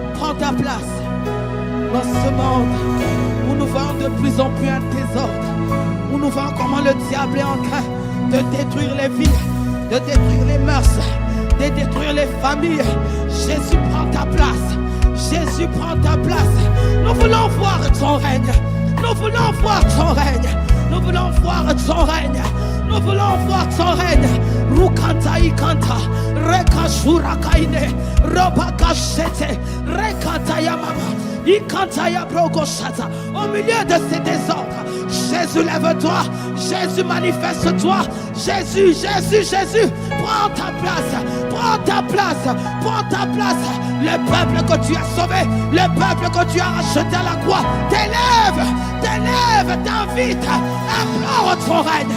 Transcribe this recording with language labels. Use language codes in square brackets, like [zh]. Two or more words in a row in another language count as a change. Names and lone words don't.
[fr] prends ta place dans ce monde où nous voyons de plus en plus un désordre, où nous voyons comment le diable est en train de détruire les vies, de détruire les mœurs, de détruire les familles. Jésus, prends ta place. Jésus, prends ta place. Nous voulons voir ton règne. Nous voulons voir ton règne. Nous voulons voir ton règne. Nous voulons voir ton règne. Rukanta ikanta, reka shura kaine, robaka shete, rekata ya mama, ikanta ya brogoshata. Au milieu de ces désordres, Jésus, lève-toi. Jésus, manifeste-toi. Jésus, Jésus, Jésus, prends ta place. Prends ta place. Prends ta place. Le peuple que tu as sauvé, le peuple que tu as racheté à la croix, t'élève, t'élève, t'invite, implore ton règne.